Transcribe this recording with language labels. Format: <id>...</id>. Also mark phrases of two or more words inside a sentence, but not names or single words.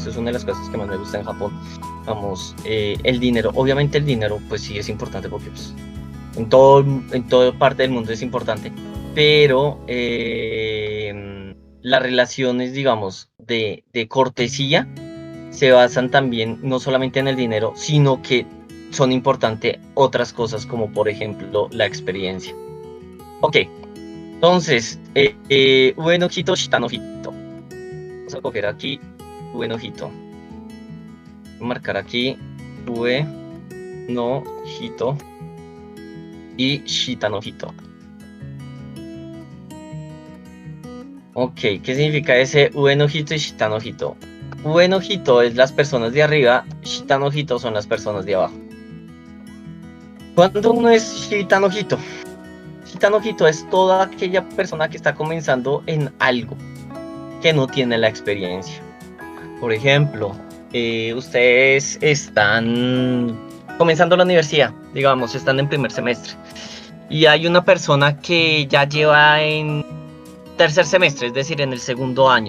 <es>Eso es una de las cosas que más me gusta en Japón. El dinero, obviamente el dinero pues sí es importante porque pues, en toda parte del mundo es importante, pero las relaciones, digamos, de cortesía se basan también no solamente en el dinero, sino que son importantes otras cosas como por ejemplo la experiencia. Ok, entonces,</es> <ja>上 の 人、下 の 人.</ja> <es>Vamos a coger aquí</es> <ja>上 の 人.</ja> <es>Voy a marcar aquí</es> <ja>上 の 人</ja> <es>y</es> <ja>下 の 人.</ja> <es>Ok, ¿qué significa ese</es> <ja>上 の 人</ja> <es>y</es> <ja>下 の 人? 上 の 人</ja> <es>es las personas de arriba,</es> <ja>下 の 人</ja> <es>son las personas de abajo. ¿Cuándo uno es</es> <ja>下 の 人? 下 の 人</ja> <es>es toda aquella persona que está comenzando en algo, que no tiene la experiencia. Por ejemplo, ustedes están comenzando la universidad, digamos, están en primer semestre, y hay una persona que ya lleva en tercer semestre, es decir, en el segundo año.</es>